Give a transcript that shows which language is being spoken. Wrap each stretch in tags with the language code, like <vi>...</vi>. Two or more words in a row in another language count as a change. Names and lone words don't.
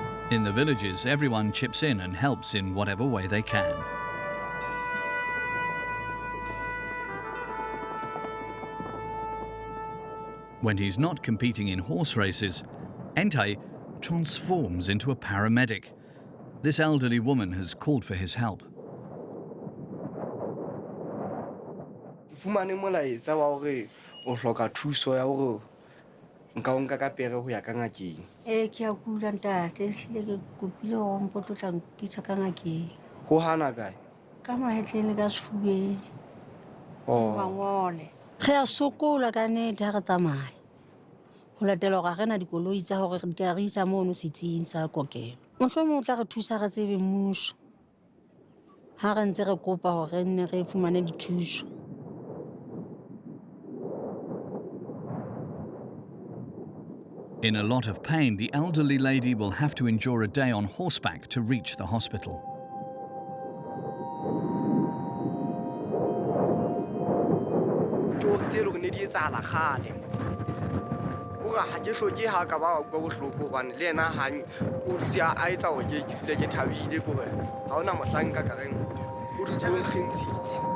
<en>In the villages, everyone chips in and helps in whatever way they can. When he's not competing in horse races, Entai transforms into a paramedic. This elderly woman has called for his help.</en> <st>Fumane molaetsa wa hore o hloka thuso ya hore nka o nka ka pere ho ya ka ngakeng. Ke a kula ntate, ehlile ke kopile hore o mpo tlo tla nkisa ka ngakeng. Ho hana kae? Ka mahetleng le ka sefubeng. Oh. Mangole. Re a sokola ka nnete ha re tsamaya. Ho latela hore ha re na dikoloi tsa hore re ka re isa mono setsing sa kokelo. Mohlomong o tla re thusa re tsebe mmuso. Ha re ntse re kopa hore re nne re fumane dithuso.</st> <en>In a lot of pain, the elderly lady will have to endure a day on horseback to reach the hospital.</en> <st>Ha ke hloke ha ka ba go bohloko hobane le yena ha o dutse a etsa hore ke dule ke thabile kore ha ona mohlanka ka reng o dutse o nkgentshitse</st>